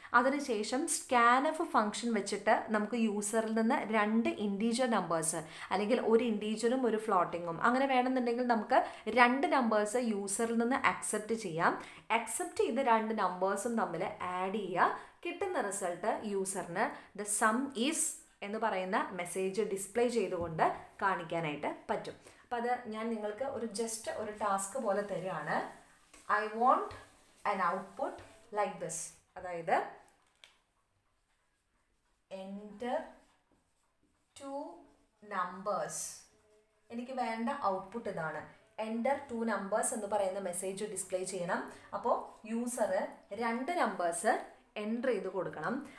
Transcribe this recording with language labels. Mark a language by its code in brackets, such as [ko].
[ml] അതിനുശേഷം സ്കാൻഎഫ് ഫംഗ്ഷൻ വെച്ചിട്ട് നമുക്ക് യൂസറിൽ നിന്ന് 2 ഇൻറ്റീജർ നമ്പേഴ്സ്, അല്ലെങ്കിൽ ഒരു ഇൻറ്റീജറും ഒരു ഫ്ലോട്ടിങ്ങും, അങ്ങനെ വേണമെന്നുണ്ടെങ്കിൽ നമുക്ക് 2 നമ്പേഴ്സ് യൂസറിൽ നിന്ന് അക്സെപ്റ്റ് ചെയ്യാം. അക്സെപ്റ്റ് ചെയ്ത് 2 നമ്പേഴ്സും തമ്മിൽ ആഡ് ചെയ്യുക. കിട്ടുന്ന റിസൾട്ട് യൂസറിന് [en] the sum is [ml] എന്ന് പറയുന്ന മെസ്സേജ് ഡിസ്പ്ലേ ചെയ്തുകൊണ്ട് കാണിക്കാനായിട്ട് പറ്റും. അപ്പോൾ അത് ഞാൻ നിങ്ങൾക്ക് ജസ്റ്റ് ഒരു ടാസ്ക് പോലെ തരികയാണ്. [en] I want an output like this. അതായത് enter 2 numbers. [ml] എനിക്ക് വേണ്ട ഔട്ട്പുട്ട് ഇതാണ്. [en] enter 2 numbers [ml] എന്ന് പറയുന്ന മെസ്സേജ് ഡിസ്പ്ലേ ചെയ്യണം. അപ്പോൾ യൂസർ 2 നമ്പേഴ്സ് എൻ്റർ ചെയ്ത് കൊടുക്കണം.